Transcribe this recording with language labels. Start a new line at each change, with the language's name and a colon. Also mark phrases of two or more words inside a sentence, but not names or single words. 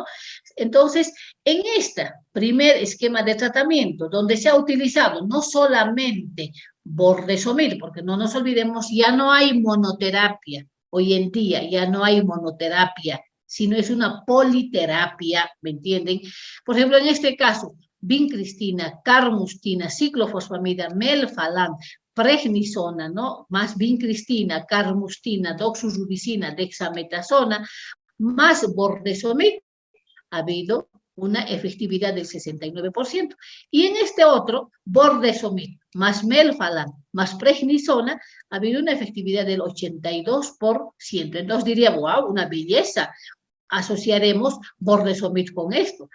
Spanish: Entonces, en este primer esquema de tratamiento, donde se ha utilizado no solamente bordesomil, porque no nos olvidemos, ya no hay monoterapia. Hoy en día ya no hay monoterapia, sino es una politerapia, ¿me entienden? Por ejemplo, en este caso, vincristina, carmustina, ciclofosfamida, melphalan, prednisona, ¿no? Más vincristina, carmustina, doxorubicina, dexametasona, más bordesomil, ha habido una efectividad del 69%. Y en este otro, bordesomil, más melphalan, más prednisona, ha habido una efectividad del 82%. Entonces diría, wow, una belleza. Asociaremos bordesomil con esto.